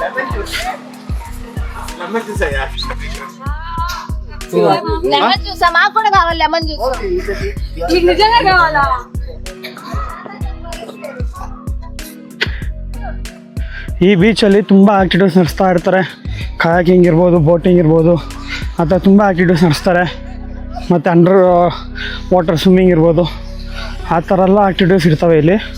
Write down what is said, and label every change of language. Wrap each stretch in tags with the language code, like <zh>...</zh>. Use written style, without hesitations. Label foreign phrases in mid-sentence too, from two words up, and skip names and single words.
<en>lemon juice</en> <te>మాకు కూడా కావాలి.</te> <en>lemon juice</en> <te>నీకు నిజంగా కావాలా?</te> <kn>ಈ ಬೀಚಲ್ಲಿ ತುಂಬ ಆ್ಯಕ್ಟಿವಿಟೀಸ್ ನಡೆಸ್ತಾ ಇರ್ತಾರೆ. ಕಯಾಕಿಂಗ್ ಇರ್ಬೋದು, ಬೋಟಿಂಗ್ ಇರ್ಬೋದು, ಆ ಥರ ತುಂಬ ಆ್ಯಕ್ಟಿವಿಟೀಸ್ ನಡೆಸ್ತಾರೆ. ಮತ್ತು</kn> <en>under water swimming</en> <kn>ಇರ್ಬೋದು, ಆ ಥರ ಎಲ್ಲ ಆ್ಯಕ್ಟಿವಿಟೀಸ್ ಇರ್ತವೆ ಇಲ್ಲಿ.</kn>